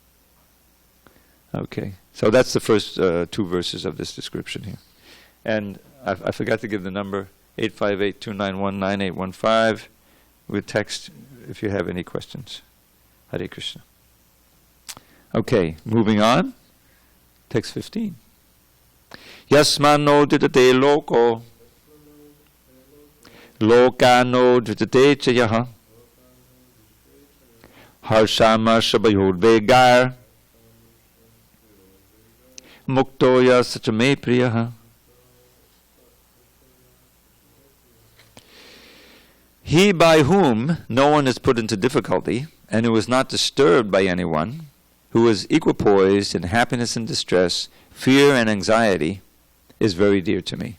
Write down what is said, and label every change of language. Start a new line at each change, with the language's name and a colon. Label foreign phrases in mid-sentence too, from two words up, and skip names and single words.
English: Okay, so that's the first two verses of this description here. And I forgot to give the number, 858-291-9815, with text if you have any questions. Hare Krishna. Okay, moving on. Text 15.
Sanskrit: Yasmano ditate loko, lokano ditate chayaha, harshama shabayodvegar, muktoya sachame priyaha.
English: He by whom no one is put into difficulty, and who is not disturbed by anyone, who is equipoised in happiness and distress, fear and anxiety, is very dear to me.